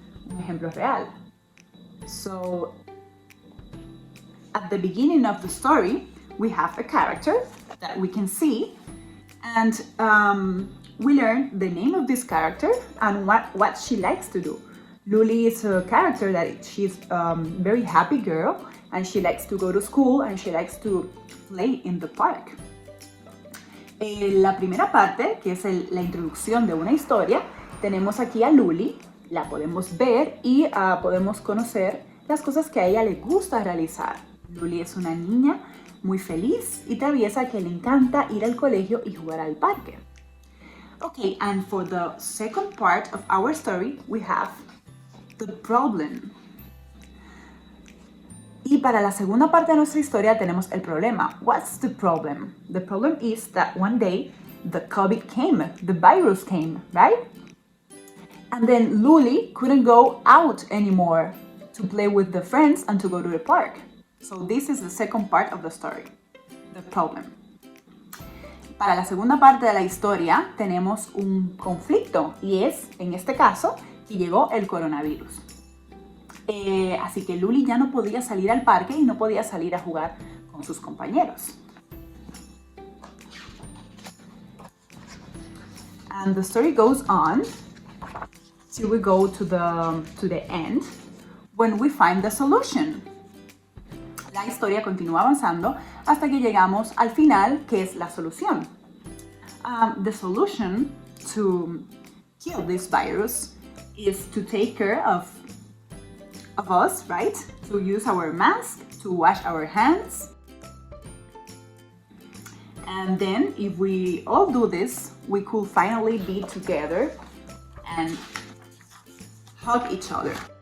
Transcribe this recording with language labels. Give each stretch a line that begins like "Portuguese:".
Spanish: Un ejemplo real.
English: So, at the beginning of the story, we have a character that we can see, and we learn the name of this character and what she likes to do. Luli is a character that she's a very happy girl, and she likes to go to school and she likes to play in the park.
Spanish: La primera parte, que es la introducción de una historia, tenemos aquí a Luli, la podemos ver y podemos conocer las cosas que a ella le gusta realizar. Luli es una niña muy feliz y traviesa que le encanta ir al colegio y jugar al parque.
English: Okay, and for the second part of our story, we have the problem.
Spanish: Y para la segunda parte de nuestra historia tenemos el problema.
English: What's the problem? The problem is that one day the COVID came, the virus came, right? And then Luli couldn't go out anymore to play with the friends and to go to the park. So this is the second part of the story, the problem.
Spanish: Para la segunda parte de la historia tenemos un conflicto y es, en este caso, que llegó el coronavirus. Así que Luli ya no podía salir al parque y no podía salir a jugar con sus compañeros.
English: And the story goes on till we go to the end when we find the solution.
Spanish: La historia continúa avanzando hasta que llegamos al final, que es la solución.
English: The solution to kill this virus is to take care of us, right? To use our mask, to wash our hands. And then if we all do this, we could finally be together and hug each other.